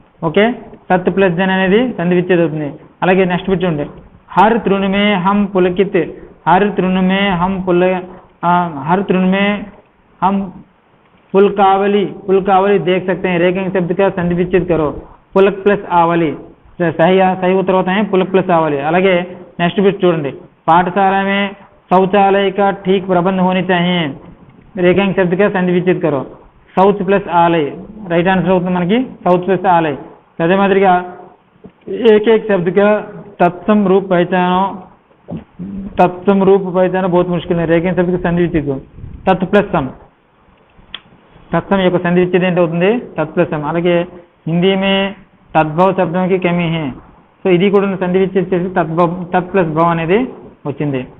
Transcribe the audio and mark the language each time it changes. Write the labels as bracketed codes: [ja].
[te] Okay, సత్ plus Jan అనేది సంధి విచ్ఛేదం అవుతుంది. అలాగే నెక్స్ట్ బిట్ చూడండి [hi] హర్ తృణ మే హమ్ పులకిత్, హర్ తృణ మే హమ్ पुलकावली देख सकते हैं, रेखांक शब्द का संधि विच्छेद करो. पुलक प्लस आवली सही उत्तर होता है पुलक प्लस आवली. [te] అలాగే నెక్స్ట్ బిట్ చూడండి [hi] पाठशाला में शौचालय का ठीक प्रबंध होनी चाहिए, रेखांक शब्द का संधि विच्छेद करो. [te] సౌత్ ప్లస్ ఆలయ్ రైట్ ఆన్సర్ అవుతుంది మనకి సౌత్ ప్లస్ ఆలయ్. అదే మాదిరిగా [hi] एक एक शब्द का तत्सम रूप पहचाना बहुत मुश्किल है, रेखांक शब्द का संधि विच्छेद करो. [te] तत् प्लस सम, तत्सम యొక్క సంధి విచ్ఛేదం ఏంటి అవుతుంది తత్ ప్లస్ సమ్. [hi] అలాగే హిందీ మే తద్భవ శబ్దం కి కమీ హై. [te] సో ఇది కూడా సంధి విచ్ఛేదం చేసి తత్ ప్లస్ భవ అనేది వచ్చింది.